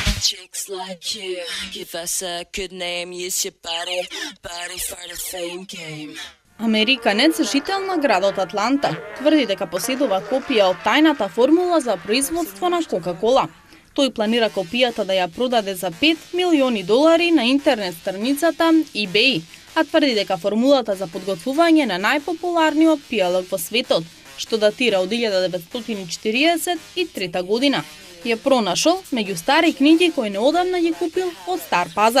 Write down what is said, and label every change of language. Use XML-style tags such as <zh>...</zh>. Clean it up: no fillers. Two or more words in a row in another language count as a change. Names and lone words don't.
<en>Chicks like you, give us a good name, use your body for the fame game.</en> <mk>Американец, жител на градот Атланта, тврди дека поседува копија од тајната формула за производство на Кока-кола. Тој планира копијата да ја продаде за $5 милиони на интернет страницата eBay, а тврди дека формулата за подготвување на најпопуларниот пијалок во светот, што датира од 1943 година, ја пронашол меѓу стари книги кои неодамна ги купил од Стар пазар.</mk>